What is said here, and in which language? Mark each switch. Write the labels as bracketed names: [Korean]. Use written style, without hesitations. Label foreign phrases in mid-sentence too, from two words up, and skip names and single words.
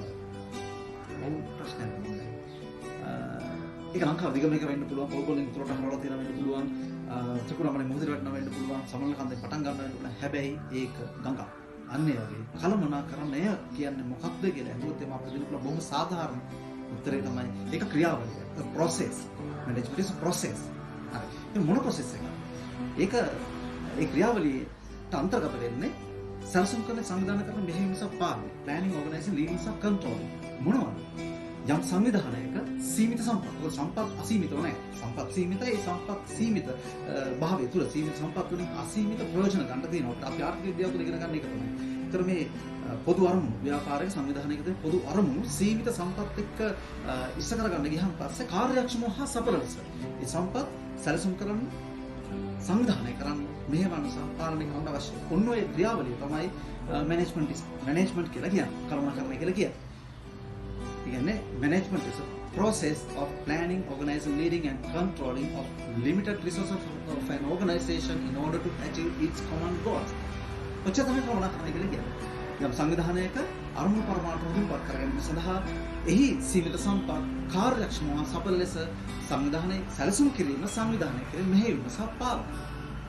[Sinhala] ඔව් ප්‍රශ්නයක් තමයි. ඒක ලංකාවේ දිගම එක වෙන්න පුළුවන්. පොල්පොලෙන් උතුරට හරවලා තියෙන වෙන්න පුළුවන්. චකුරාමනේ මුහුදට වැටෙන වෙන්න පුළුවන්. සමනල කන්දේ පටන් ගන්න වෙන්න පුළුවන්. හැබැයි ඒක ගඟක්. අන්න ඒ වගේ කළමනාකරණය කියන්නේ මොකක්ද කියලා අහුවොත් එම අපිට දෙන්න පුළුවන් බොහොම සාධාරණ උත්තරේ තමයි ඒක ක්‍රියාවලිය. [English] a process. management is a process. [Sinhala] හරි. මේ මොන process එකක්ද? ඒක ඒ ක්‍රියාවලියට අන්තර්ගත වෙන්නේ සැලසුම් කරන සංවිධානය කරන මෙහෙයුම් සහ පාලනය. [English] planning, organizing, leading [Sinhala] සහ control. මොනවද? යම් සංවිධානයක සීමිත සම්පත්. ඒක සම්පත් අසීමිතව නැහැ. සම්පත් සීමිතයි. ඒ සම්පත් සීමිත භාවය තුල සීමිත සම්පත් වලින් අසීමිත ප්‍රයෝජන ගන්න තියෙනවා. අපි ආර්ථික විද්‍යාව තුළ ඉගෙන ගන්න එක තමයි. ඒතර මේ පොදු අරමුණු ව්‍යාපාරයේ සංවිධානයක තියෙන පොදු අරමුණු සීමිත සම්පත් එක්ක ඉස්ස කරගන්න ගියහම පස්සේ කාර්යක්ෂමව හා සඵල ලෙස ඒ සම්පත් සැලසුම් කරන්න සංවිධානය කරන්න මෙහෙවන්න සහ පාලනය කරන්න අවශ්‍යයි. ඔන්න ඔය ක්‍රියාවලිය තමයි මැනේජ්මන්ට් කියලා කියන්නේ. කළමනාකරණය කියලා කියන්නේ. ඒ කියන්නේ [English] management is a process of planning, organizing, leading and controlling of limited resources of an organization in order to achieve its common goals. [Sinhala] ඔච්චර තමයි කළමනාකරණය කියලා කියන්නේ. යම් සංවිධානයක අරමුණු පරමාර්ථ මුදුන්පත් කර ගැනීම සඳහා එහි සීමිත සම්පත් කාර්යක්ෂමව සඵල ලෙස සංවිධානයේ සැලසුම් කිරීම, සංවිධානය කිරීම, මෙහෙයුම සහ පාලනය